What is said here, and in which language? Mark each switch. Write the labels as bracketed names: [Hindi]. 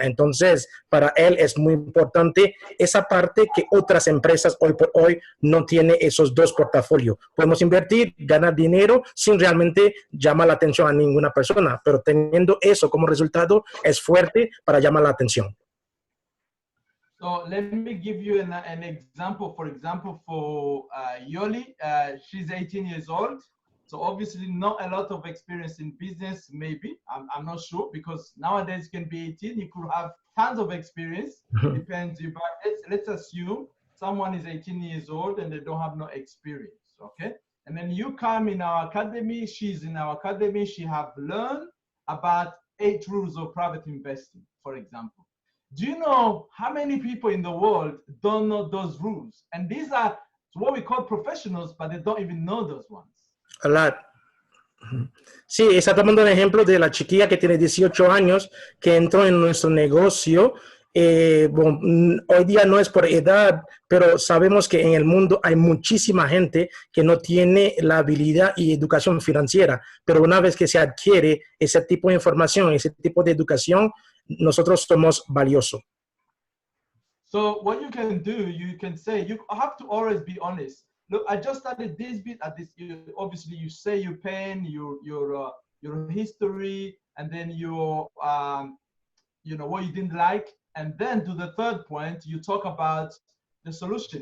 [Spanish] Entonces, para él es muy importante esa parte que otras empresas hoy por hoy no tienen esos dos portafolios. Podemos invertir, ganar dinero sin realmente llamar la atención a ninguna persona, pero teniendo eso como resultado es fuerte para llamar la atención. [English] So let me give you an example. For example, for Yoli, she's 18 years old. So obviously not a lot of experience in business, maybe. I'm not sure, because nowadays you can be 18, you could have tons of experience. Depends. But let's assume someone is 18 years old and they don't have no experience, okay? And then you come in our academy, she's in our academy, she have learned about 8 rules of private investing, for example. Do you know how many people in the world don't know those rules? And these are what we call professionals, but they don't even know those ones. A lot. [Spanish] Sí, está tomando un ejemplo de la chiquilla que tiene 18 años, que entró en nuestro negocio. Bueno, hoy día no es por edad, pero sabemos que en el mundo hay muchísima gente que no tiene la habilidad y educación financiera, pero una vez que se adquiere ese tipo de información, ese tipo de educación, nosotros somos valiosos. [English] So what you can do, you can say, you have to always be honest. Look, I just started this bit at this. Obviously, you say your pain, your history, and then your you know what you didn't like, and then to the third point, you talk about the solution.